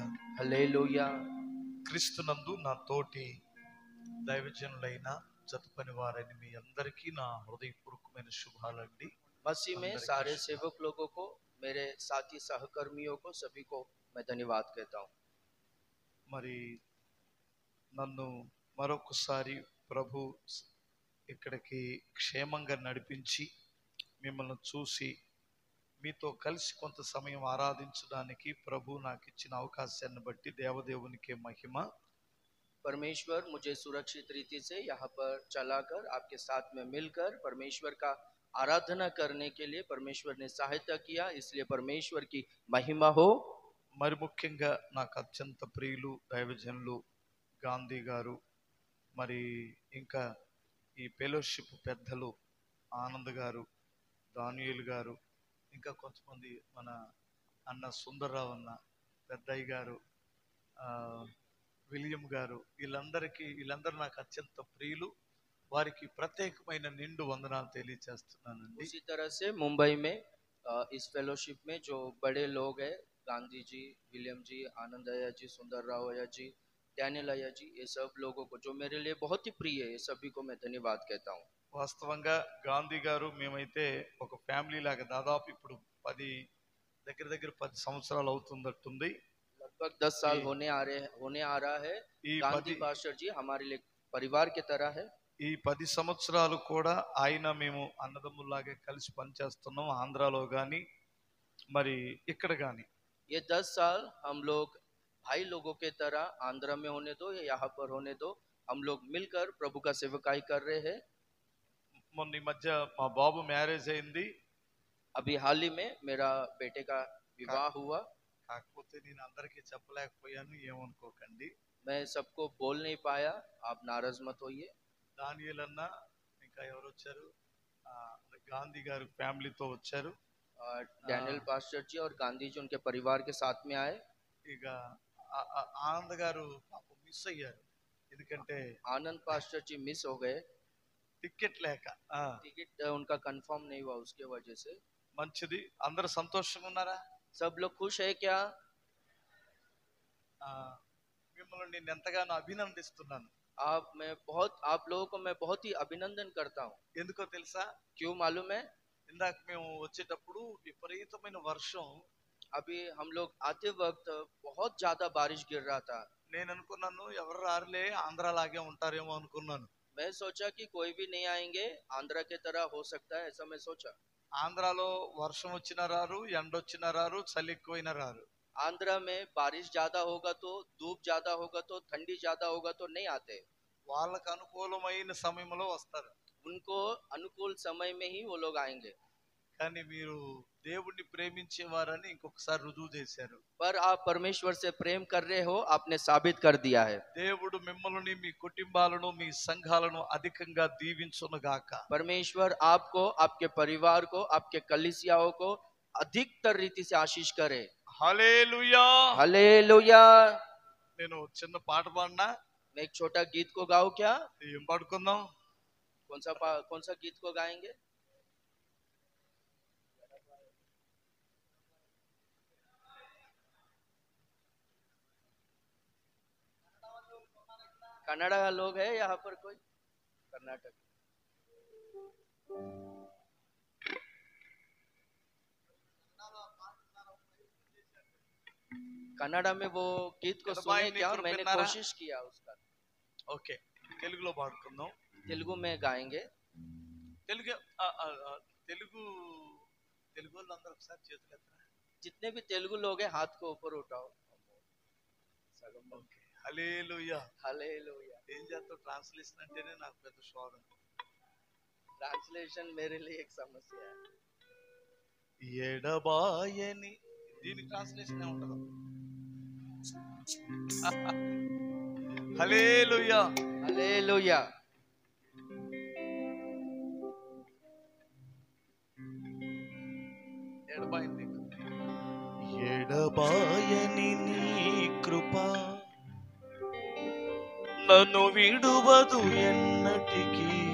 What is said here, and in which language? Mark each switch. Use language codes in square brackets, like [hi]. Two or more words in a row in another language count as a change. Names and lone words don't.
[hi] हालेलुया। [te] క్రీస్తునందు నా తోటి దైవజనులైన జతపని వారిని మీ అందరికీ నా హృదయపూర్వకమైన శుభాలండి। [hi] मसीह में सारे सेवक लोगों को, मेरे साथी सहकर्मियों को, सभी को मैं धन्यवाद कहता हूँ। [te] మరి నన్ను మరొకసారి ప్రభు ఇక్కడికి క్షేమంగా నడిపించి మిమ్మల్ని చూసి మీతో కలిసి కొంత సమయం ఆరాధించడానికి ప్రభు నాకు ఇచ్చిన అవకాశాన్ని బట్టి దేవదేవునికి మహిమ। [hi] परमेश्वर मुझे सुरक्षित रीति से यहाँ पर चलाकर आपके साथ में मिलकर परमेश्वर का आराधना करने के लिए परमेश्वर ने सहायता किया, इसलिए परमेश्वर की महिमा हो। [te] మరి ముఖ్యంగా నాకు అత్యంత ప్రియులు దైవజనులు గాంధీ గారు, మరి ఇంకా ఈ ఫెలోషిప్ పెద్దలు ఆనంద్ గారు, దానియేల్ గారు, ఇంకా కొంతమంది మన అన్న సుందర్రావు అన్న, పెద్దయ్య గారు, విలియం గారు, వీళ్ళందరూ నాకు అత్యంత ప్రియులు। వారికి ప్రత్యేకమైన నిండు వందనాలు తెలియజేస్తున్నానండి। [hi] उसी तरह से मुंबई में इस फेलोशिप में जो बड़े लोग हैं, गांधी जी, विलियम जी, आनंद अय्या जी, सुंदर राव अय्या जी, डैनियल अय्या जी, ये सब लोगों को जो मेरे लिए बहुत ही प्रिय है, ये सभी को मैं धन्यवाद कहता हूँ। [te] వాస్తవంగా గాంధీ గారు మేమైతే ఒక ఫ్యామిలీ లాగా దాదాపు ఇప్పుడు 10 సంవత్సరాలు అవుతుందట్టుంది। [hi] लगभग 10 साल होने आ रहा है। गांधी पास्टर जी हमारे लिए परिवार की तरह है। [te] ఈ 10 సంవత్సరాలు కూడా ఆయన మేము అన్నదమ్ముల్లాగే కలిసి పనిచేస్తున్నాం, ఆంధ్రాలో గాని మరి ఇక్కడ గాని। [hi] ये 10 साल हम लोग भाई लोगों के तरह आंध्रा में होने दो या यहाँ पर होने दो, हम लोग मिलकर प्रभु का सेवकाई कर रहे हैं। [te] మొన్న ఈ మధ్య మా బాబు మ్యారేజ్ అయింది। [hi] अभी हाल ही में मेरा बेटे का विवाह हुआ। [te] కాకపోతే నేను అందరికీ చెప్పలేకపోయాను, ఏమనుకోకండి। [hi] मैं सबको बोल नहीं पाया, आप नाराज मत होइए। [te] దానియేల్ అన్న ఇంకా ఎవరు వచ్చారు, గాంధీ గారు ఫ్యామిలీతో వచ్చారు। [hi] डैनियल पास्टर जी और गांधी जी उनके परिवार के साथ में आए। [te] ఇక ఆనంద్ గారు పాపం మిస్ అయ్యారు, ఎందుకంటే [hi] आनंद पास्टर जी मिस हो गए, [te] టికెట్ లేక। [hi] टिकट उनका कंफर्म नहीं हुआ, उसके वजह से। [te] మంచిది, అందరూ సంతోషంగా ఉన్నారా? [hi] सब लोग खुश है क्या? [te] మిమ్మల్ని నేను ఎంతగానో అభినందిస్తున్నాను। [hi] आप लोगों को मैं बहुत ही अभिनंदन करता हूँ। [te] ఎందుకో తెలుసా? [hi] क्यों मालूम है? [te] ఇందాక మేము వచ్చేటప్పుడు విపరీతమైన వర్షం, [hi] अभी हम लोग आते वक्त बहुत ज्यादा बारिश गिर रहा था। [te] నేను అనుకున్నాను ఎవరు రారులే, ఆంధ్రాలాగే ఉంటారేమో అనుకున్నాను। [hi] मैं सोचा कि कोई भी नहीं आएंगे, आंध्रा की तरह हो सकता है, ऐसा मैं सोचा। [te] ఆంధ్రాలో వర్షం వచ్చినా రారు, ఎండ వచ్చినా రారు, చలి ఎక్కువైనా రారు। [hi] आंध्रा में बारिश ज्यादा होगा तो, धूप ज्यादा होगा तो, ठंडी ज्यादा होगा तो नहीं आते। [te] వాళ్ళకు అనుకూలమైన సమయంలో వస్తారు। [hi] उनको अनुकूल समय में ही वो लोग आएंगे। [te] కానీ మీరు దేవుణ్ణి ప్రేమించేవారని ఇంకొకసారి రుజువు చేశారు. [hi] पर आप परमेश्वर से प्रेम कर रहे हो, आपने साबित कर दिया है। [te] దేవుడు మిమ్మల్ని మీ కుటుంబాలను మీ సంఘాలను అధికంగా దీవించునుగాక. [hi] परमेश्वर आपको, आपके परिवार को, आपके कलीसियाओं को अधिकतर रीति से आशीष करे। [te] హల్లెలూయా. [hi] हालेलुया। [te] నేను చిన్న పాట పాడినా [hi] मैं एक छोटा गीत को गाऊं क्या? [te] ఏం పాడుకుందాం? [hi] कौन सा गीत को गाएंगे? कन्नड़ा लोग है यहाँ पर कोई? कर्नाटक कन्नड़ा में वो गीत को सुने क्या? मैंने कोशिश किया उसका। [te] ఓకే, తెలుగులో పాడుకుందాం. [hi] तेलुगु में गाएंगे। [te] తెలుగు తెలుగు తెలుగు వాళ్ళందరూ ఒకసారి చేతులు ఎత్తారా? [hi] जितने भी तेलुगु लोग हैं हाथ को ऊपर उठाओ। [te] ఓకే, హల్లెలూయా. [hi] हालेलुया। [te] ఏం చేస్తావు? ట్రాన్స్లేషన్ అంటేనే నాకు పెద్ద శోధన. [hi] ट्रांसलेशन मेरे लिए एक समस्या है। [te] ఎడబాయని దీని ట్రాన్స్లేషన్ ఏముంటదో? హల్లెలూయా. [hi] हालेलुया। [te] ఎడబాయని ఎడబాయని నీ కృప నన్ను విడువదు ఎన్నటికీ.